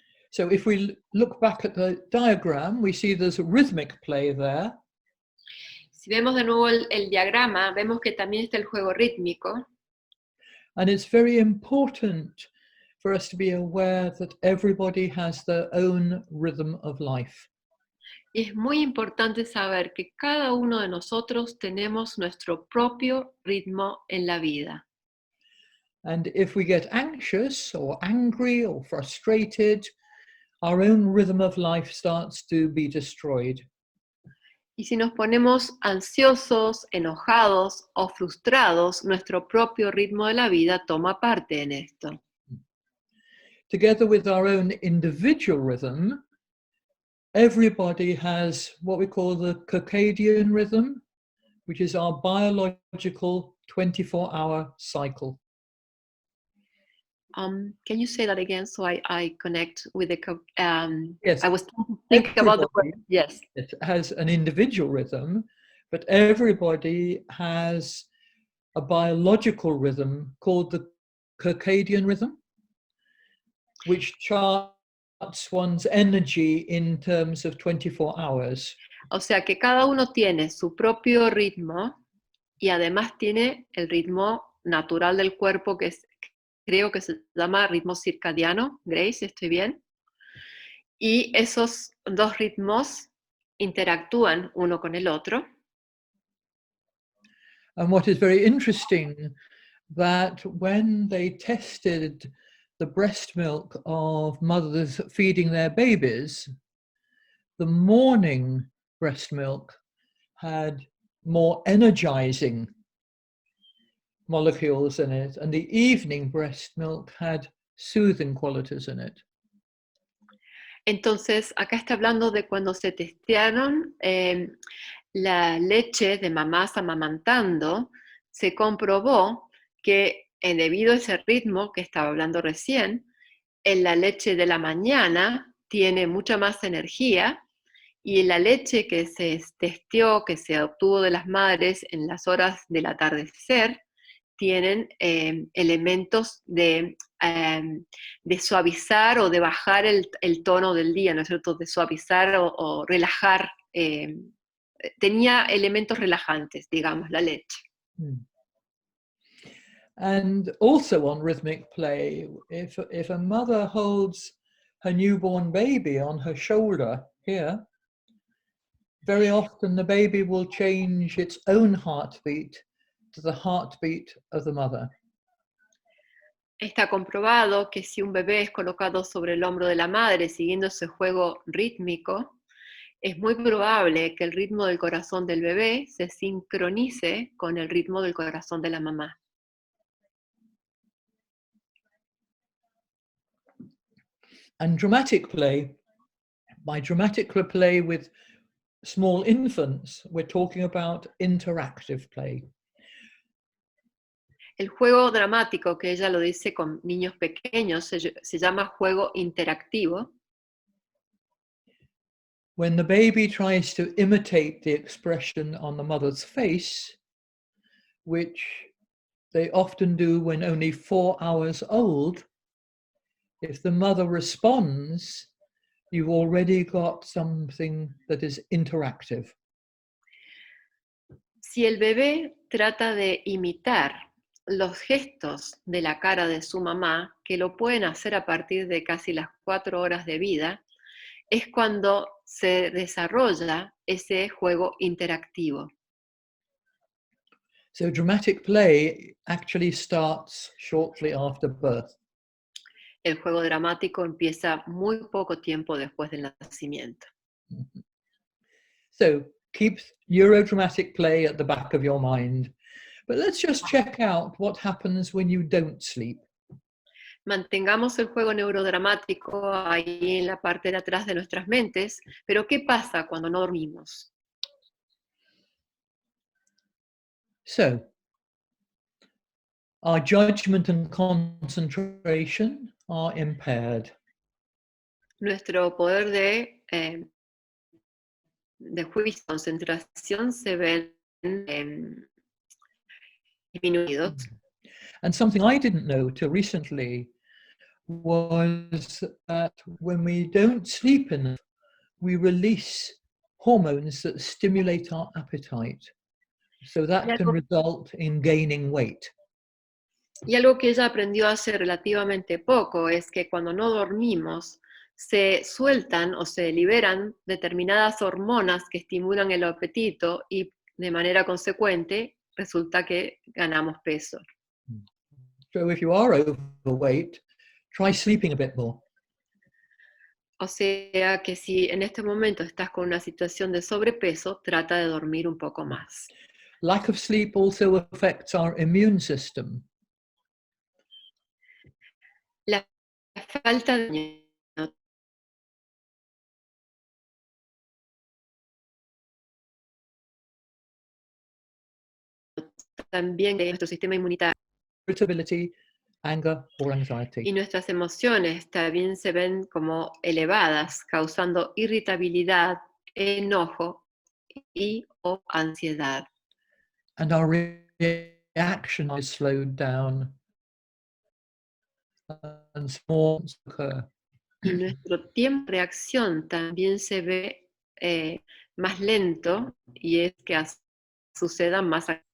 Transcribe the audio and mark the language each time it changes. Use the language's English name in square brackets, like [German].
[English] So if we look back at the diagram, we see there's a rhythmic play there. [Spanish] Si vemos de nuevo el diagrama, vemos que también está el juego rítmico. [English] And it's very important for us to be aware that everybody has their own rhythm of life. [Spanish] Y es muy importante saber que cada uno de nosotros tenemos nuestro propio ritmo en la vida. [English] And if we get anxious or angry or frustrated, our own rhythm of life starts to be destroyed. [Spanish] Y si nos ponemos ansiosos, enojados o frustrados, nuestro propio ritmo de la vida toma parte en esto. [English] Together with our own individual rhythm, everybody has what we call the circadian rhythm, which is our biological 24-hour cycle. Can you say that again so I connect with the... Yes. I was thinking about the word. Yes. It has an individual rhythm, but everybody has a biological rhythm called the circadian rhythm, which charts one's energy in terms of 24 hours. [Spanish] O sea que cada uno tiene su propio ritmo y además tiene el ritmo natural del cuerpo que es, creo que se llama ritmo circadiano. Grace, ¿estoy bien? Y esos dos ritmos interactúan uno con el otro. [English] And what is very interesting, that when they tested the breast milk of mothers feeding their babies, the morning breast milk had more energizing molecules in it, and the evening breast milk had soothing qualities in it. [Spanish] Entonces, acá está hablando de cuando se testearon la leche de mamás amamantando, se comprobó que debido a ese ritmo que estaba hablando recién, la leche de la mañana tiene mucha más energía, y la leche que se testeó, que se obtuvo de las madres en las horas del atardecer, tienen elementos de suavizar o de bajar el tono del día, ¿no es cierto? De suavizar o relajar. Tenía elementos relajantes, digamos, la leche. [English] And also on rhythmic play, if a mother holds her newborn baby on her shoulder here, very often the baby will change its own heartbeat to the heartbeat of the mother. [Spanish] Está comprobado que si un bebé es colocado sobre el hombro de la madre siguiendo ese juego rítmico, es muy probable que el ritmo del corazón del bebé se sincronice con el ritmo del corazón de la mamá. [English] And dramatic play, by dramatic play with small infants, we're talking about interactive play. [Spanish] El juego dramático, que ella lo dice con niños pequeños, se llama juego interactivo. [English] When the baby tries to imitate the expression on the mother's face, which they often do when only 4 hours old, if the mother responds, you've already got something that is interactive. [Spanish] Si el bebé trata de imitar los gestos de la cara de su mamá, que lo pueden hacer a partir de casi las 4 horas de vida, es cuando se desarrolla ese juego interactivo. [English] So dramatic play actually starts shortly after birth. [Spanish] El juego dramático empieza muy poco tiempo después del nacimiento. [English] So keep Neuro-Dramatic Play at the back of your mind. But let's just check out what happens when you don't sleep. [Spanish] Mantengamos el juego neurodramático ahí en la parte de atrás de nuestras mentes, pero ¿qué pasa cuando no dormimos? [English] So, our judgment and concentration are impaired. [Spanish] Nuestro poder de juicio y concentración se ven disminuidos. [English] And something I didn't know till recently was that when we don't sleep enough, we release hormones that stimulate our appetite. So that can result in gaining weight. [Spanish] Y algo que ella aprendió hace relativamente poco es que cuando no dormimos se sueltan o se liberan determinadas hormonas que estimulan el apetito y de manera consecuente resulta que ganamos peso. [English] So if you are overweight, try sleeping a bit more. [Spanish] O sea que si en este momento estás con una situación de sobrepeso, trata de dormir un poco más. [English] Lack of sleep also affects our immune system. [Spanish] La falta de también de nuestro sistema inmunitario. [English] Irritability, anger, or anxiety. [Spanish] Y nuestras emociones también se ven como elevadas, causando irritabilidad, enojo y o ansiedad. [English] And our reaction is slowed down and storms occur. [Spanish] Y nuestro tiempo de reacción también se ve más lento y es que suceda más.